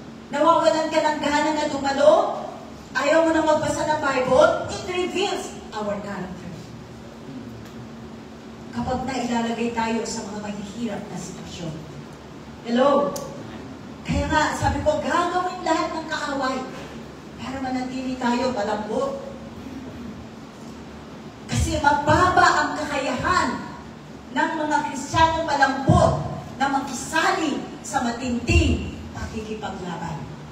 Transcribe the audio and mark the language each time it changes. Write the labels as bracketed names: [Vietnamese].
[Filipino] Nawawalan ka ng gana na dumalo? Ayaw mo na magbasa ng Bible? [English] It reveals our character. [Filipino] Kapag nailalagay tayo sa mga mahihirap na sitwasyon. Hello? Kaya nga, sabi ko, gagawin lahat ng kaaway para manatili tayo malambot. Kasi mababa ang kakayahan ng mga Kristiyano malambot na makisali sa matinding pakikipaglaban.